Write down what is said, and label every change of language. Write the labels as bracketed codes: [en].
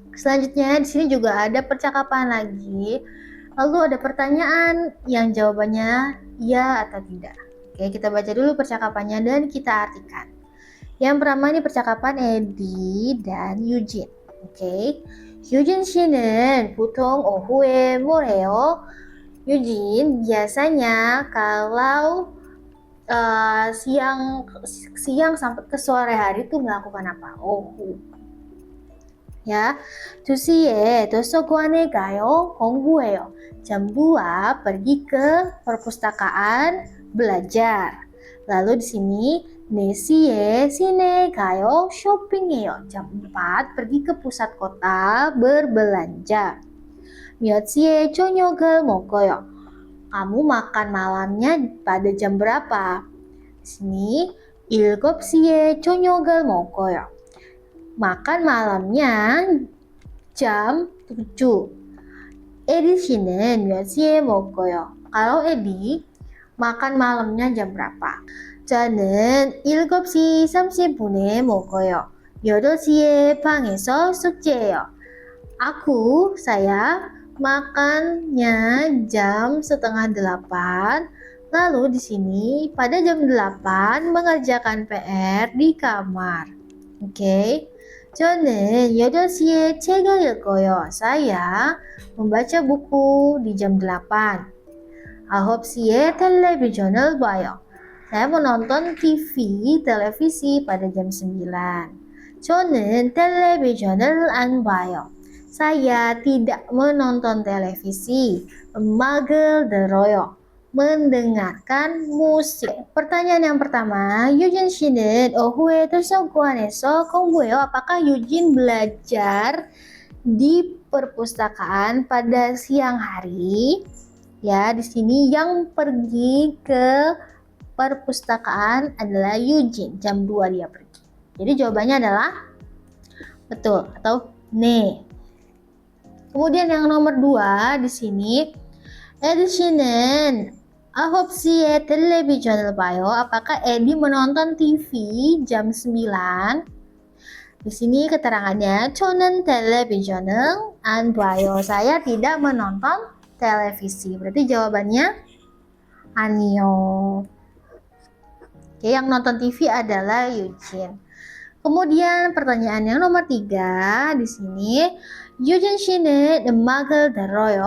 [id] Selanjutnya di sini juga ada percakapan lagi. Lalu ada pertanyaan yang jawabannya ya atau tidak. Oke, kita baca dulu percakapannya dan kita artikan. Yang pertama ini percakapan Eddie dan Eugene. Oke. [ko] Eugene 씨는 보통 오후에 뭘 해요? [id] Eugene biasanya kalau siang sampai ke sore hari itu melakukan apa? [ko] 오후. Ya, 2시에 도서관에 가요. 공부해요. [id] Jam 2 pergi ke perpustakaan belajar. Lalu di sini [ko] 4시에 시내 가요. 쇼핑해요. [id] Jam 4 pergi ke pusat kota berbelanja. [ko] 몇 시에 저녁을 먹어요? [id] Kamu makan malamnya pada jam berapa? Di sini [ko] 7시에 저녁을 먹어요. [id] Makan malamnya jam 7. [ko] Eddie 씨는 몇 시에 먹어요? [id] Kalau Eddie makan malamnya jam berapa? [ko] 저는 7시 30분에 먹어요. 8시에 방에서 숙제해요. [id] Saya makannya jam setengah 8. Lalu di sini pada jam 8 mengerjakan PR di kamar. Oke. [ko] 저는 8시에 책을 읽어요. [id] Saya membaca buku di jam 8. [ko] 9시에 텔레비전을 봐요. [id] Saya menonton televisi pada jam 9. [ko] 저는 텔레비전을 안 봐요. [id] Saya tidak menonton televisi. [ko] 음악을 들어요. [id] Mendengarkan musik. Pertanyaan yang pertama, [ko] Eugene 씨는 오후에 도서관에서 공부해요. [id] Apakah Eugene belajar di perpustakaan pada siang hari? Ya, di sini yang pergi ke perpustakaan adalah Eugene. Jam 2 dia pergi. Jadi jawabannya adalah betul atau ne. Kemudian yang nomor 2 di sini, [ko] Edi 씨는 9시에 텔레비전을 봐요. [id] Apakah Edi menonton TV jam 9? Di sini keterangannya, [ko] 저는 텔레비전을 안 봐요. [id] Saya tidak menonton televisi. Berarti jawabannya 아니요. Oke, yang nonton TV adalah Eugene. Kemudian pertanyaan yang nomor 3 di sini, [ko] Eugene 씨는 음악을 들어요.